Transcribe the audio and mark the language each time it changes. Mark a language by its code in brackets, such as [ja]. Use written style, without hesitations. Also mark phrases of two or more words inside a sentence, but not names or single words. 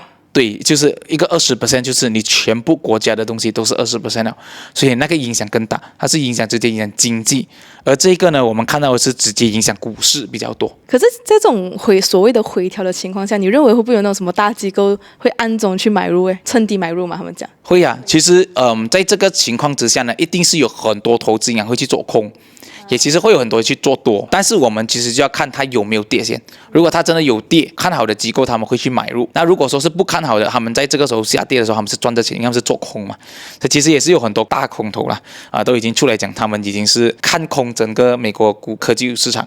[zh] 對，就是一個20%，就是你全部國家的東西都是20%了，所以那個影響更大，它是直接影響經濟，而這個呢，我們看到的是直接影響股市比較多。可是，在這種所謂的回調的情況下，你認為會不會有那種什麼大機構會暗中去買入？趁低買入嘛？他們講會啊，其實在這個情況之下呢，一定是有很多投資銀行會去做空。也其實會有很多人去做多，但是我們其實就要看它有沒有跌先。如果它真的有跌，看好的機構他們會去買入。那如果說是不看好的，他們在這個時候下跌的時候，他們是賺的錢，因為他們是做空嘛。這其實也是有很多大空頭啦，都已經出來講，他們已經是看空整個美國科技市場。